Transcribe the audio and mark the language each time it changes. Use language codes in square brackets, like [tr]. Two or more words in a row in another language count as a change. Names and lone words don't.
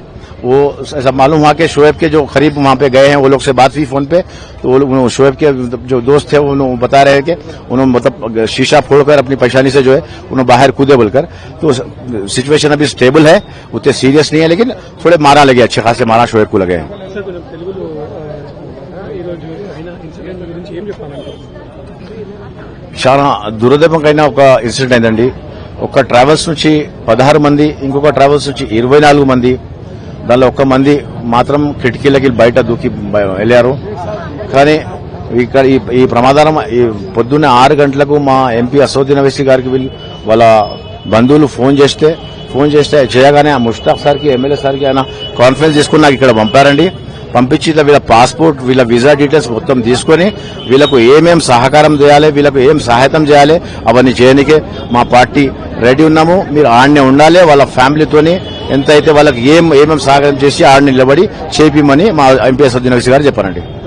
[hi] वो ऐसा मालूम हुआ कि शोएब के जो करीब वहां पे गए हैं वो लोग से बात हुई फोन पे, तो शोएब के जो दोस्त थे वो बता रहे हैं कि उन्होंने मतलब शीशा फोड़कर अपनी परेशानी से जो है उन्होंने बाहर कूदे बोलकर। तो सिचुएशन अभी स्टेबल है, उतने सीरियस नहीं है, लेकिन थोड़े मारा लगे, अच्छे खासे मारा शोएब को लगे हैं। [te] చాలా దురదృష్టకరమైన ఒక ఇన్సిడెంట్ అయిందండి. ఒక ట్రావెల్స్ నుంచి 16 మంది, ఇంకొక ట్రావెల్స్ నుంచి 24 మంది, దానిలో ఒక్క మంది మాత్రం కిటికీలకి బయట దూకి వెళ్లారు. కానీ ఇక్కడ ఈ ప్రమాదం పొద్దున్న 6 గంటలకు మా ఎంపీ असदुद्दीन अवैसी గారికి వాళ్ళ బంధువులు ఫోన్ చేస్తే చేయగానే ఆ ముష్తాక్ సార్కి ఎమ్మెల్యే సార్కి ఆయన కాన్ఫరెన్స్ తీసుకుని నాకు ఇక్కడ పంపారండి. పంపించిన వీళ్ళ పాస్పోర్ట్ వీళ్ళ [en] visa details [te] మొత్తం తీసుకొని వీళ్ళకు ఏమేం సహకారం చేయాలి, వీళ్ళకు ఏం సహాయం చేయాలి అవన్నీ చేయడానికే మా పార్టీ రెడీ ఉన్నాము. మీరు ఆడనే ఉండాలి, వాళ్ళ ఫ్యామిలీతోని ఎంతైతే వాళ్ళకి ఏమేం సహకారం చేసి ఆడని నిలబడి చేపిమని మా ఎంపీ అసదుద్దీన్ ఓవైసీ గారు చెప్పారండి.